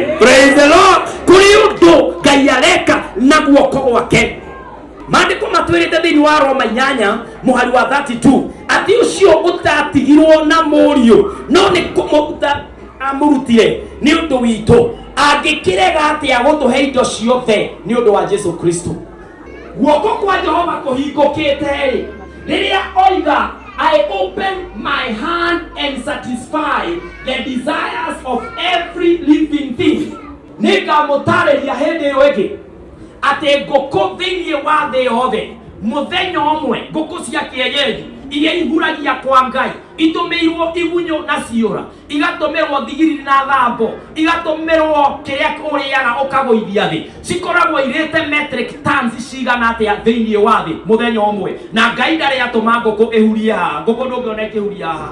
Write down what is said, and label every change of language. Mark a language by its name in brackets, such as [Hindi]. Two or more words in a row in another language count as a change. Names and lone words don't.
[English] Praise the Lord. [Kikuyu] Kũrĩ ũndũ Ngai areka na guoko gwake. Maandĩko matwĩrĩte thĩinĩ wa Roma 8 mũhari wa 32 atĩ ũcio ũtatigirwo na mũriũ no nĩ kũmũruta amũrutire nĩ ũndũ witũ angĩkĩrega atĩa gũtũhe indo ciothe nĩ ũndũ wa Jesu Kristo. Guoko kwa Jehova kũhingũkĩte-rĩ rĩrĩa oiga [English] I open my hand and satisfy the desires of every living thing. [Kikuyu] Nĩngamũtarĩria hĩndĩ ĩyo ĩngĩ atĩ ngũkũ thĩinĩ wa thĩ yothe mũthenya ũmwe ngũkũ cia kĩenyenji iria ihuragia kwa Ngai itũmĩirwo igunyũ na ciũra igatũmĩrwo thigiriri na thambo igatũmĩrwo kĩrĩa ũrĩaga ũkagũithia thĩ cikoragwo irĩte [English] metric tons [Kikuyu] cigana atĩa thĩinĩ wa thĩ mũthenya ũmwe na Ngai ndarĩ atũma ngũkũ ĩhurie haha ngũkũ ndũngĩona ĩkĩhuria haha.